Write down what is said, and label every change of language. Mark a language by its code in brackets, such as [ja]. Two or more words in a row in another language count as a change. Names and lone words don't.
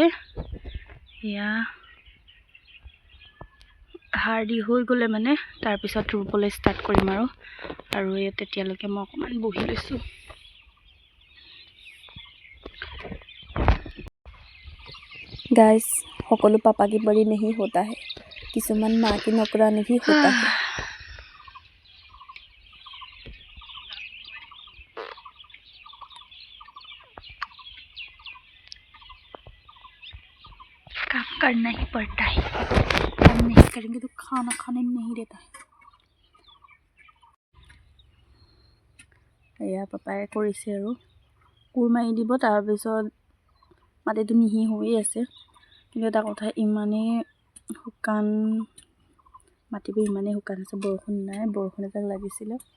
[as] এয়া সাৰ দি হৈ গ'লে মানে তাৰপিছত ৰুবলৈ ষ্টাৰ্ট কৰিম আৰু এই তেতিয়ালৈকে মই অকণমান বহি লৈছোঁ। [hi] गाइस সকলো पापा की बड़ी नहीं होता है, কিছুমান माँ की नौकरानी भी होता है। काम करना ही पड़ता है, काम नहीं करेंगे तो खाना खाने नहीं देता है। [as] এয়া পাপাই কৰিছে আৰু কোৰ মাৰি দিব, তাৰপিছত মাটিটো মিহি হৈ আছে। কিন্তু এটা কথা, ইমানেই শুকান মাটিবোৰ, ইমানেই শুকান আছে, বৰষুণ নাই, বৰষুণ এজাক লাগিছিলে।